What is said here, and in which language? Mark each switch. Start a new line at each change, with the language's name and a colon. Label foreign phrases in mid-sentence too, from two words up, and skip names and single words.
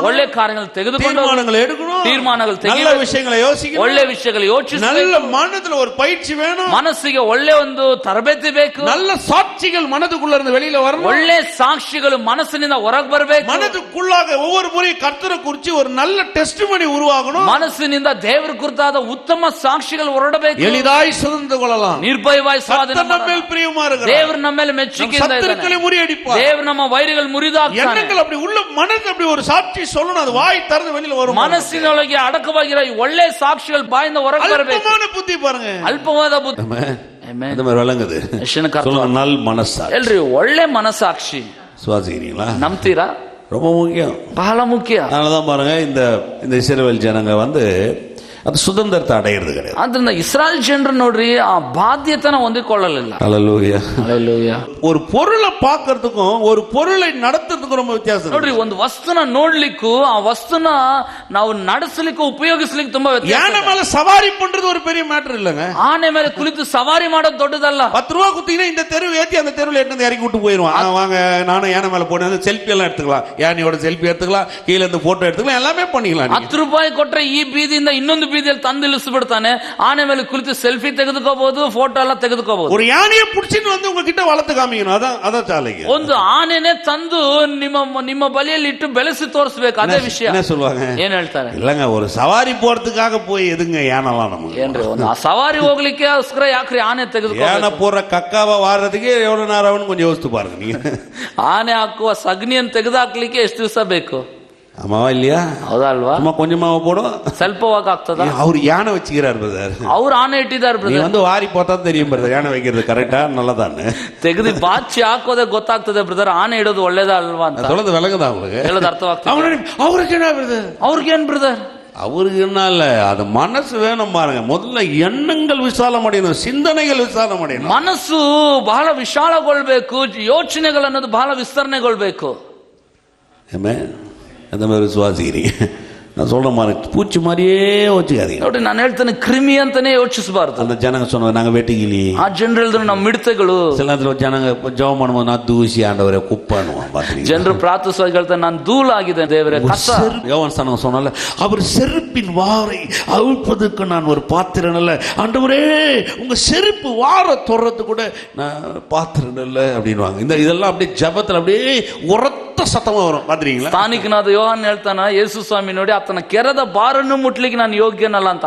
Kannada: ಒಳ್ಳೆ ಕಾರ್ಯಗಳು ತೆಗೆದುಕೊಂಡು
Tamil: தீர்மானங்களை எடுக்கணும்,
Kannada: ತೀರ್ಮಾನಗಳು
Tamil: நல்ல விஷயங்களை யோசிக்கணும்,
Kannada: ಒಳ್ಳೆ ವಿಷಯಗಳು ಯೋಚಿಸಬೇಕು.
Tamil: நல்ல மனதுல ஒரு பயிற்சி வேணும்,
Kannada: ಮನಸ್ಸಿಗೆ ಒಳ್ಳೆ ಒಂದು ತರಬೇತಿ ಬೇಕು,
Tamil: நல்ல சாட்சிகள் மனதுக்குள்ள இருந்து வெளியில வரணும்,
Kannada: ಒಳ್ಳೆ ಸಾಕ್ಷಿಗಳು ಮನಸ್ಸಿನಿಂದ ಹೊರಗೆ ಬರಬೇಕು,
Tamil: மனதுக்குள்ளாக ஒவ்வொரு முறையும் கர்த்தரை குறித்து ஒரு நல்ல டெஸ்டிமனி உருவாகணும்,
Kannada: ಮನಸ್ಸಿನಿಂದ ದೇವರ ಕುರಿತಾದ ಉತ್ತಮ ಸಾಕ್ಷಿಗಳು ಹೊರಡಬೇಕು,
Tamil: எளிதாய் சுதந்திர கொள்ளலாம்,
Kannada: ನಿರ್ಭಯವಾಗಿ ಸ್ವಾಧೀನ
Tamil: நம்ம மேல் பிரியமா இருக்கிறார்,
Kannada: ದೇವರು ನಮ್ಮ ಮೇಲೆ ಮೆಚ್ಚುಗೆಯಿಂದ ಇದ್ದಾನೆ,
Tamil: முறியடிப்பார்,
Kannada: ದೇವರು ನಮ್ಮ ವೈರಿಗಳು ಮುರಿದಾಕ್ತಾನೆ.
Tamil: எண்ணங்கள் அப்படி உள்ள மனது அப்படி ஒரு சாட்சி சொல்லணும், அது வாய் திறந்து வெளியில வரும்.
Kannada: ಮನಸ್ಸಿನೊಳಗೆ ಅಡಕವಾಗಿರೋ ಒಳ್ಳೆ ಸಾಕ್ಷಿಗಳು ಬಾಯಿಂದ ಹೊರಗೆ ಬರಬೇಕು. ಅಲ್ಪವಾದ ಬುದ್ಧಿ பாருங்க, ಅಲ್ಪವಾದ ಬುದ್ಧಿ
Tamil: இந்த மாதிரி விளங்குது. சொல்லுங்க, நல் மனசாட்சி.
Kannada: ಎಲ್ರಿ ಒಳ್ಳೆ ಮನಸಾಕ್ಷಿ
Tamil: சுவாசிக்கிறீங்களா?
Kannada: ನಂಬ್ತೀರಾ?
Tamil: ரொம்ப முக்கியம்,
Kannada: ಬಹಳ ಮುಖ್ಯ.
Tamil: அதனாலதான் பாருங்க, இந்த இஸ்ரவேல் ஜனங்க வந்து அது சுதந்திரத்தை அடையிறது கிடையாது.
Kannada: ಆದ್ರಿಂದ ಇಸ್ರಾಯೇಲ್ ಜನರು ನೋಡ್ರಿ ಆ ಬಾಧ್ಯತೆನ ಹೊಂದಿಕೊಳ್ಳಲಿಲ್ಲ.
Tamil: ஹல்லேலூயா.
Kannada: ಹಲ್ಲೆಲೂಯಾ.
Tamil: ஒரு பொருளை பார்க்கிறதுக்கும் ஒரு பொருளை நடத்துறதுக்கும் ரொம்ப வித்தியாசம்.
Kannada: ನೋಡ್ರಿ ಒಂದು ವಸ್ತುನ ನೋಡ್ಲಿಕ್ಕೂ ಆ ವಸ್ತುನ ನಾವು ನಡೆಸಲಿಕ್ಕೂ ಉಪಯೋಗಿಸ್ಲಿಕ್ಕೆ ತುಂಬಾ ವ್ಯತ್ಯಾಸ.
Tamil: யானை மேல சவாரி பண்றது ஒரு பெரிய மேட்டர் இல்லங்க.
Kannada: ಆನೆ ಮೇಲೆ ಕುಳಿತು ಸವಾರಿ ಮಾಡೋದು ದೊಡ್ಡದಲ್ಲ.
Tamil: 10 ரூபா குத்தினா இந்த தெருவு ஏத்தி அந்த தெருவுல எடுத்து இறக்கி விட்டு போயிருவான். வாங்க நானும் யானை மேல போனேன், செல்ஃபி எல்லாம் எடுத்துக்கலாம், யானையோட செல்ஃபி எடுத்துக்கலாம், கீழ இருந்து போட்டோ எடுத்துக்கலாம், எல்லாமே பண்ணிக்கலாம்.
Kannada: 10 ರೂಪಾಯಿ ಕೊಟ್ರೆ ಈ ಬೀದಿಯಿಂದ ಇನ್ನೊಂದು ಬೀದಿಯಲ್ಲಿ ತಂದು ಇಳಿಸ್ಬಿಡ್ತಾನೆ. ಆನೆ ಮೇಲೆ ಕುಳಿತು ಸೆಲ್ಫಿ ತೆಗೆದುಕೋಬಹುದು, ಫೋಟೋ ಎಲ್ಲ ತೆಗೆದುಕೋಬಹುದು.
Tamil: ஒரு யானையை புடிச்சிட்டு வந்து உங்ககிட்ட வளர்த்து காமிக்கணும். அதான் சாலைங்க.
Kannada: ಒಂದು ಆನೆನೇ ತಂದು ನಿಮ್ಮ ಬಲಿಯಲ್ಲಿ ಇಟ್ಟು ಬೆಳೆಸಿ ತೋರಿಸಬೇಕು. ಅದೇ ವಿಷಯ.
Tamil: என்ன சொல்வாங்க?
Kannada: ಏನ್ ಹೇಳ್ತಾರೆ?
Tamil: இல்லங்க ஒரு சவாரி போறதுக்காக போய் எதுங்க யானைலாம் நமக்கு?
Kannada: ಏನ್ರಿ ಒಂದು ಆ ಸವಾರಿ ಹೋಗ್ಲಿಕ್ಕೆ ಅವಸ್ಕರ ಯಾಕ್ರಿ ಆನೆ ತೆಗೆದುಕೋ?
Tamil: யானை போற கக்காவை வாரதுக்கு எவ்வளவு நேரம் ஆகும்னு கொஞ்சம் யோசித்து பாருங்க நீங்க.
Kannada: ಆನೆ ಹಾಕುವ ಸಗಣಿಯನ್ನು ತೆಗೆದುಹಾಕ್ಲಿಕ್ಕೆ ಎಷ್ಟು ದಿವಸ ಬೇಕು?
Tamil: ஆமாவா இல்லையா?
Kannada: ಹೌದಾ ಅಲ್ವಾ?
Tamil: சும்மா கொஞ்சமாவ போடும்,
Kannada: ಸ್ವಲ್ಪವಾಗಿ ಆಗ್ತದ.
Tamil: அவர் யானை வச்சுக்கிறார் பிரதர்.
Kannada: ಅವ್ರು ಆನೆ ಇಟ್ಟಿದ್ದಾರೆ
Tamil: நீ
Kannada: ಬ್ರದರ್.
Tamil: வந்து வாரி போத்தா தெரியும் பிரதர் யானை வைக்கிறது கரெக்டா நல்லதான்னு.
Kannada: ತೆಗೆದು ಬಾಚಿ ಹಾಕೋದೇ ಗೊತ್ತಾಗ್ತದೆ ಬ್ರದರ್, ಆನೆ ಇಡೋದು ಒಳ್ಳೇದಾ ಅಲ್ವಾ ಅಂತ.
Tamil: சொல்றது விளங்குதா உங்களுக்கு?
Kannada: ಹೇಳೋದು ಅರ್ಥವಾಗ್ತದೆ.
Tamil: அவருக்கு என்ன பிரதர்?
Kannada: ಅವ್ರಿಗೇನ್ ಬ್ರದರ್?
Tamil: அவருக்கு என்ன இல்ல, அது மனசு வேணும் பாருங்க. முதல்ல எண்ணங்கள் விசாலம் அடையணும், சிந்தனைகள் விசாலம் அடையணும்.
Kannada: ಮನಸ್ಸು ಬಹಳ ವಿಶಾಲಗೊಳ್ಬೇಕು, ಯೋಚನೆಗಳು ಅನ್ನೋದು ಬಹಳ ವಿಸ್ತರಣೆಗೊಳ್ಬೇಕು.
Tamil: அந்த மாதிரி விசுவாசிக்கிறீங்க? நான் சொல்ற மாதிரி பூச்சி மாதிரியே வச்சுக்காதீங்க.
Kannada: ನೋಡಿ ನಾನು ಹೇಳ್ತೇನೆ, ಕ್ರಿಮಿ ಅಂತಾನೆ ಯೋಚಿಸಬಾರ್ದು.
Tamil: அந்த ஜனங்க சொன்னாங்க நாங்க வெட்டிக்கிளி.
Kannada: ಆ ಜನರು ಹೇಳಿದ್ರು ನಮ್ಮ ಮಿಡತೆಗಳು.
Tamil: சில நேரத்துல ஜனங்க ஜெபம் பண்ணும்போது நான் தூசி ஆண்டவரே குப்பன்னுவான் பாத்தீங்க.
Kannada: ಜನರು ಪ್ರಾರ್ಥಿಸುವಾಗ ಹೇಳ್ತಾರೆ ನಾನು ಧೂಳಾಗಿದೆ ದೇವರೇ, ಕಸ.
Tamil: யோவான் ஸ்நானன் சொன்னால அவர் செருப்பின் வாரை அவிழ்ப்பதற்கு நான் ஒரு பாத்திரம் இல்ல, ஆண்டவரே உங்க செருப்பு வார தொடுறது கூட நான் பாத்திரம் இல்ல அப்படின்வாங்க. இதெல்லாம் அப்படியே ஜெபத்துல அப்படியே உரத்த சத்தமா வரும் பாத்தீங்களா?
Kannada: ಸ್ಥಾನಿಕನಾದ ಯೋಹಾನ್ ಹೇಳ್ತಾನ, ಯೇಸು ಸ್ವಾಮಿ ನೋಡಿ ಆತನ ಕೆರದ ಬಾರನ್ನು ಮುಟ್ಲಿಕ್ಕೆ ನಾನು ಯೋಗ್ಯನಲ್ಲ ಅಂತ.